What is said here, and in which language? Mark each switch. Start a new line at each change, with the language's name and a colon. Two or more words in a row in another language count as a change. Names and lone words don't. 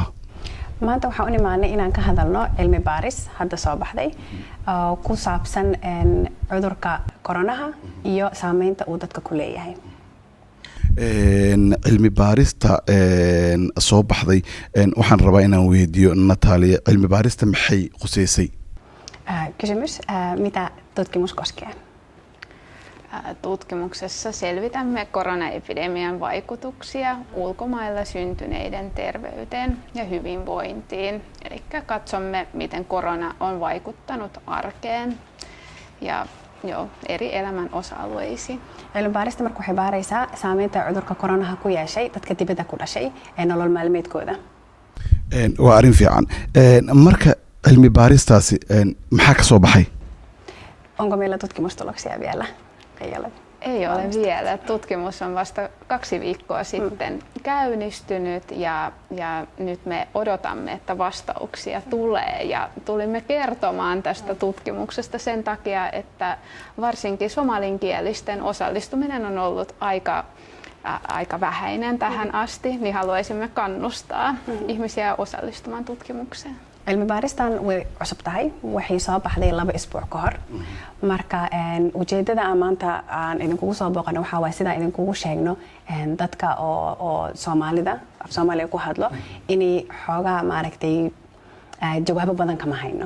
Somali: maanta waxaan u nimaanay inaan ka hadalno cilmi baaris hadda soo baxday oo ku saabsan cudurka koronaha iyo saameynta uu dadka ku leeyahay. cilmi baarista soo baxday waxaan rabaa inaan weydiiyo Natalia, cilmi baarista maxay quseysay?
Finnish: Kysymys, mitä tutkimus koskee? Tutkimuksessa selvitämme koronaepidemian vaikutuksia ulkomailla syntyneiden terveyteen ja hyvinvointiin. Eli katsomme, miten korona on vaikuttanut arkeen ja eri elämän osa-alueisiin.
Somali: Cilmi-baarista marka waxay baaraysaa saameynta cudurka koronaha ku yeeshay dadka dibadda ku dhashay ee nolol maalmeedkooda. Waa arrin fiican. Marka cilmi baaristaasi maxaa ka soo baxay?
Finnish: Onko meillä tutkimustuloksia vielä? Ei ole vielä. Tutkimus on vasta 2 viikkoa sitten käynnistynyt ja nyt me odotamme, että vastauksia tulee. Ja tulimme kertomaan tästä tutkimuksesta sen takia, että varsinkin somalinkielisten osallistuminen on ollut aika vähäinen tähän asti, niin haluaisimme kannustaa ihmisiä osallistumaan tutkimukseen.
Somali: cilmi-baaristan way cusub tahay, waxay soo baxday 2 isbuuc ka hor. Marka ujeedada aan maanta aan idinkugu soo booqano waxaa waay sidaan idinkugu sheegno dadka oo Soomaalida af Soomaaliya ku hadlo inay xoogaa maaragtay jawaabo badan kama hayno.